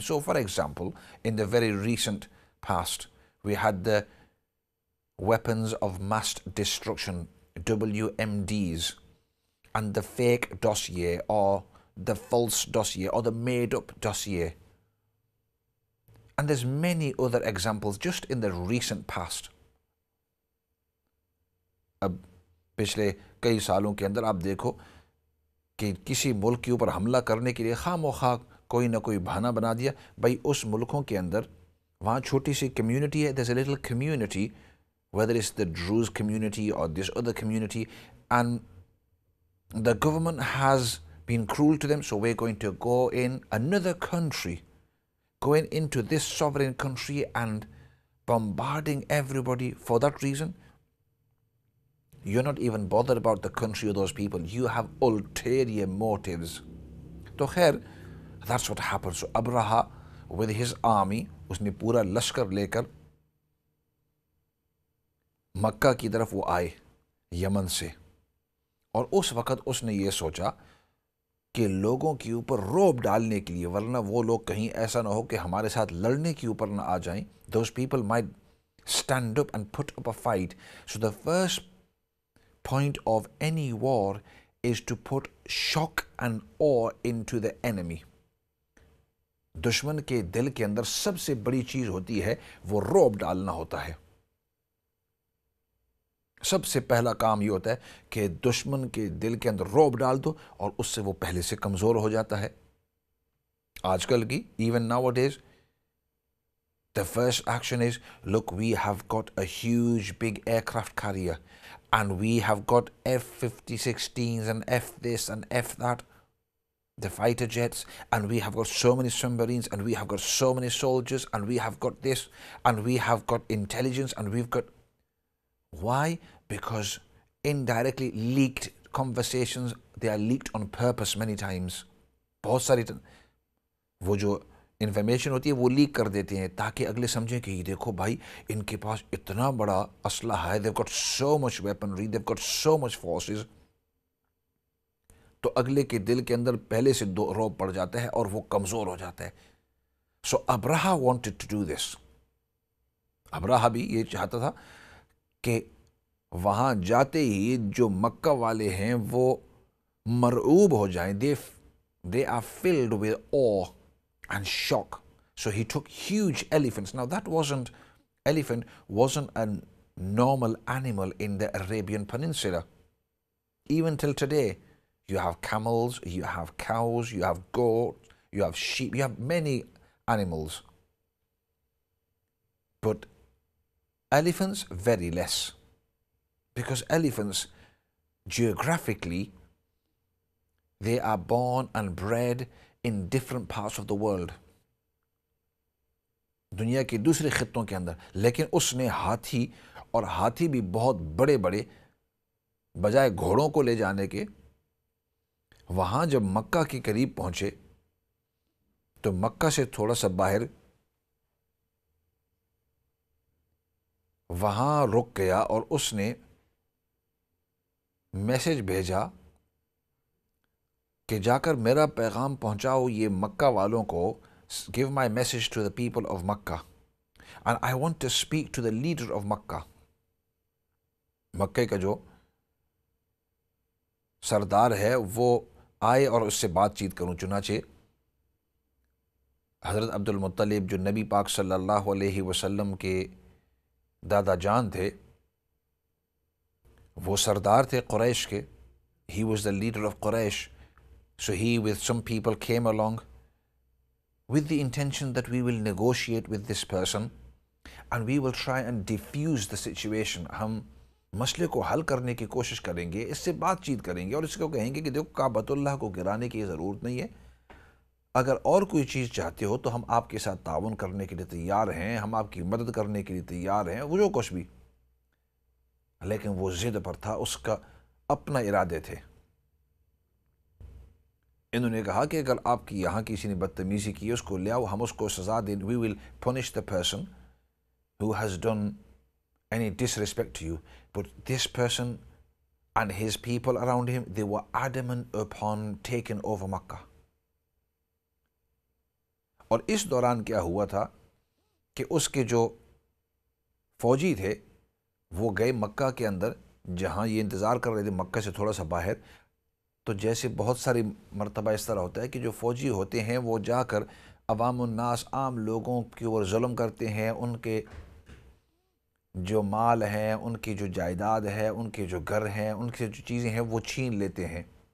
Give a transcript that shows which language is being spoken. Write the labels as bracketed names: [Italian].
[English] So for example, in the very recent past, we had the weapons of mass destruction, WMDs, and the fake dossier or the false dossier or the made up dossier. And there's many other examples just in the recent past. [Hindi] अब पिछले कई सालों के अंदर आप देखो कि किसी मुल्क के ऊपर हमला करने के लिए खामोखा कोई ना कोई बहाना बना दिया। भाई उस मुल्कों के अंदर वहाँ छोटी सी कम्युनिटी है, [English] there's a little community, whether it's the Druze community or this other community, and The government has been cruel to them, so we're going to go in another country, going into this sovereign country and bombarding everybody for that reason. You're not even bothered about the country or those people. You have ulterior motives. [Hindi] तो खैर, [English] that's what happened. So Abraha with his army, [Hindi] उसने पूरा लश्कर लेकर मक्का की तरफ वो आए Yemen से, और उस वक़्त उसने ये सोचा कि लोगों के ऊपर रौब डालने के लिए, वरना वो लोग कहीं ऐसा ना हो कि हमारे साथ लड़ने के ऊपर ना आ जाएं. [English] Those people might stand up and put up a fight. So the first point of any war is to put shock and awe into the enemy. [Hindi] दुश्मन के दिल के अंदर सबसे बड़ी चीज होती है वो रौब डालना होता है. सबसे पहला काम ये होता है कि दुश्मन के दिल के अंदर रौब डाल दो और उससे वो पहले से कमजोर हो जाता है. आजकल की [English] Even nowadays the first action is, look, we have got a huge big aircraft carrier and we have got F-56s and F this and F that, the fighter jets, and we have got so many submarines and we have got so many soldiers and we have got this and we have got intelligence and we've got... Why? Because indirectly leaked conversations, they are leaked on purpose many times. [Hindi] बहुत सारी वो जो information होती है वो leak कर देते हैं ताकि अगले समझें कि देखो भाई, इनके पास इतना बड़ा असलहा है, [English] they've got so much weaponry, they've got so much forces. [Hindi] तो अगले के दिल के अंदर पहले से दो रौब पड़ जाता है और वो कमज़ोर हो जाता है. [English] So Abraha wanted to do this. [Hindi] Abraha भी ये चाहता था कि वहाँ जाते ही जो मक्का वाले हैं वो मरऊब हो जाएं. [English] They are filled with awe and shock. So he took huge elephants. Now elephant wasn't a normal animal in the Arabian Peninsula. Even till today, you have camels, you have cows, you have goats, you have sheep, you have many animals. But elephants, very less. Because elephants, geographically, they are born and bred in different parts of the world. [Hindi] दुनिया के दूसरे खित्तों के अंदर. लेकिन उसने हाथी, और हाथी भी बहुत बड़े बड़े, बजाय घोड़ों को ले जाने के, वहाँ जब मक्का के करीब पहुँचे तो मक्का से थोड़ा सा बाहर वहाँ रुक गया और उसने मैसेज भेजा कि जाकर मेरा पैगाम पहुँचाओ ये मक्का वालों को. [English] Give my message to the people of Makkah and I want to speak to the leader of Makkah. [Hindi] मक्के का जो सरदार है वो आए और उससे बातचीत करूं. चुनाचे हज़रत अब्दुल मुत्तलिब जो नबी पाक सल्लल्लाहु अलैहि वसल्लम के दादा जान थे, वो सरदार थे कुरैश के. [English] He was the leader of Quraysh. So he with some people came along with the intention that we will negotiate with this person and we will try and diffuse the situation. [Hindi] हम मसले को हल करने की कोशिश करेंगे, इससे बातचीत करेंगे और इसको कहेंगे कि देखो काबतुल्लाह को गिराने की ज़रूरत नहीं है. अगर और कोई चीज़ चाहते हो तो हम आपके साथ ताउन करने के लिए तैयार हैं, हम आपकी मदद करने के लिए तैयार हैं, वो जो कुछ भी. लेकिन वो ज़िद पर था, उसका अपना इरादे थे. इन्होंने कहा कि अगर आपकी यहाँ किसी ने बदतमीज़ी की, उसको ले आओ, हम उसको सज़ा दें. [English] We will punish the person who has done any disrespect to you. But this person and his people around him, they were adamant upon taking over Makkah. [Hindi] और इस दौरान क्या हुआ था कि उसके जो फौजी थे वो गए मक्का के अंदर, जहाँ ये इंतज़ार कर रहे थे मक्का से थोड़ा सा बाहर. तो जैसे बहुत सारी मरतबा इस तरह होता है कि जो फ़ौजी होते हैं वो जाकर अवामुन्नास, आम लोगों के ऊपर जुल्म करते हैं, उनके जो माल हैं, उनकी जो जायदाद है, उनके जो घर हैं, उनकी जो चीज़ें हैं वो छीन लेते हैं.